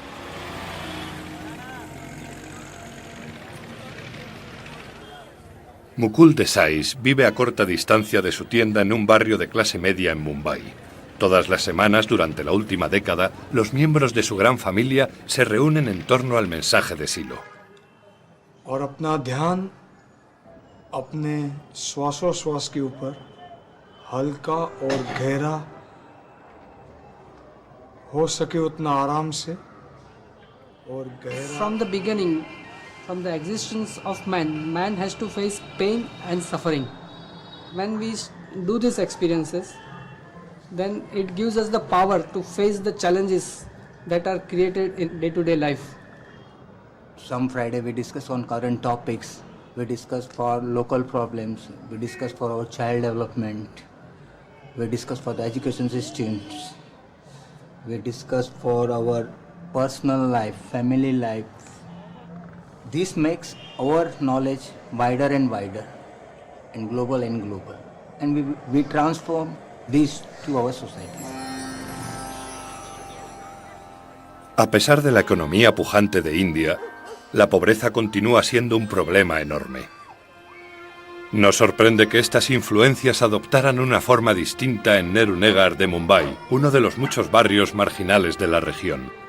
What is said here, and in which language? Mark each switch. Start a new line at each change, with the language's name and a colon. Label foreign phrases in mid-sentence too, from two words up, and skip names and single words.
Spanish: Mukul Desai vive a corta distancia de su tienda en un barrio de clase media en Mumbai. Todas las semanas, durante la última década, los miembros de su gran familia se reúnen en torno al mensaje de Silo.
Hindi: और अपना ध्यान अपने श्वासोश्वास के ऊपर हल्का और गहरा हो सके उतना आराम से और गहरा.
English: From the beginning, from the existence of man, man has to face pain and suffering. When we do these experiences, then it gives us the power to face the challenges that are created in day-to-day life. Some Friday we discuss on current topics, we discuss for local problems, we discuss for our child development, we discuss for the education systems, we discuss for our personal life, family life. This makes our knowledge wider and wider, and global, and we transform this to our societies.
Spanish: A pesar de la economía pujante de India, la pobreza continúa siendo un problema enorme. Nos sorprende que estas influencias adoptaran una forma distinta en Nehru Nagar de Mumbai, uno de los muchos barrios marginales de la región.